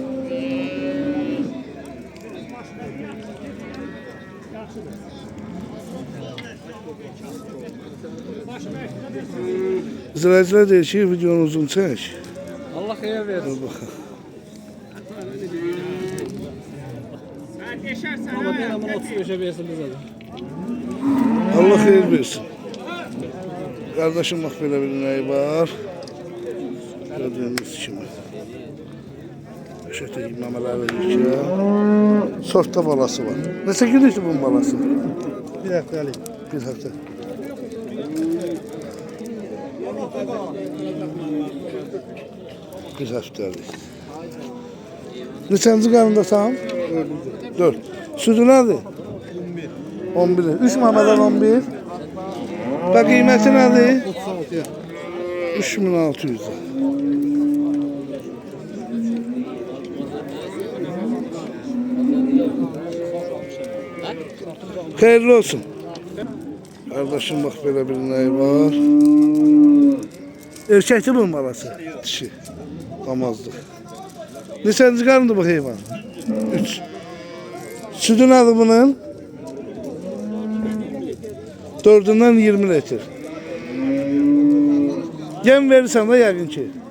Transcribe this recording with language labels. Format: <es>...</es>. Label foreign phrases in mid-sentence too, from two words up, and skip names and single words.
<az>İzləyicilər deyir ki, videonu uzun çək. Allah xeyir versin. Baxın. Amma deyirəm, bunu 35'e versin bizə də. Allah xeyir versin.</az> <tr>Kardeşim bak böyle bir ineği var.</tr> <az>Gördüğünüz kimi.</az> <tr>Şöyle memelerle yiyeceğim.</tr> <az>Sortta balası var. Neçə günlükdür bunun balası? Bir həftəlik. Bir hafta. Bir həftəlik. Neçənci qarındasan? 4. Südü nədir? 11. 3 mamadan 11. Və qiyməti nədir? 3600. Xeyirli olsun.</az> <tr>Kardeşim bak böyle bir neyi var. Erkekli bunun balası. Dişi. Damazlık.</tr> <az>Neçənci qarındır bu heyvan? 3. Südü nədir bunun? 4'ündən 20 litr. Yem verirsən də yəqin ki.</az>